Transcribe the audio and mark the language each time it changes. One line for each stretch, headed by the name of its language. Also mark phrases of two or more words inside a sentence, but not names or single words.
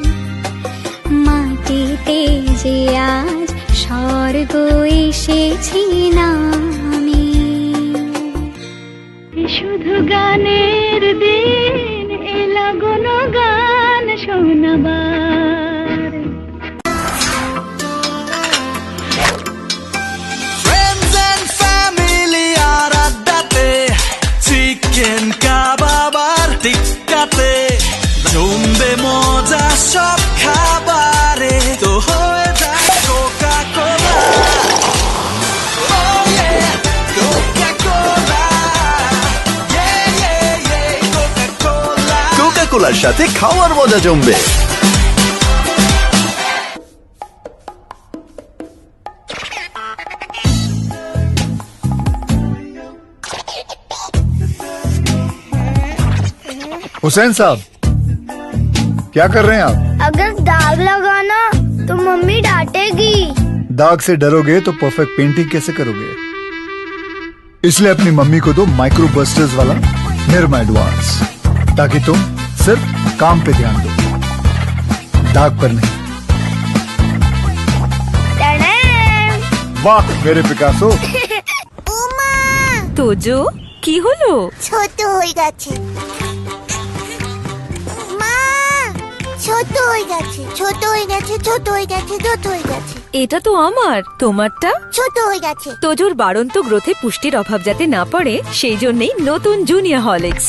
Bangla: মাটিতে যে আজ স্বর্গ এসেছি নামি। শুধু গানের দিন এলা গুণ গান শোনাবার।
English: Friends and family
Bangla: আর আড্ডাতে,
English: chicken kebab
Bangla: আর টিক্কাতে, জমবে মজা সব খাবারে, তো হয়ে যায় কোকা কোলা।
English: Oh yeah, Coca-Cola, yeah yeah yeah, Coca-Cola।
Bangla: কোকা-কোলার সাথে খাওয়ার মজা জমবে।
Hindi: हुसैन साहब, क्या कर रहे हैं आप? अगर दाग लगाना तो मम्मी डांटेगी। दाग से डरोगे तो
English: perfect painting
Hindi: कैसे करोगे? इसलिए अपनी मम्मी को दो
English: micro busters
Hindi: वाला निर्मा एडवांस, ताकि तुम सिर्फ काम पे ध्यान दो, दाग पर नहीं। वाह मेरे पिकासो।
Bangla: উমা, তোজো, কি হলো? ছোট হয়ে গেছে। মা, ছোট হয়ে গেছে, ছোট হয়ে গেছে, ছোট হয়ে গেছে, ছোট হয়ে গেছে, এটা তো আমার, তোমারটা? ছোট হয়ে গেছে। তোজোর বাড়ন্ত গ্রোথে পুষ্টির অভাব যাতে না পড়ে সেই জন্যই নতুন জুনিয়র হরলিক্স।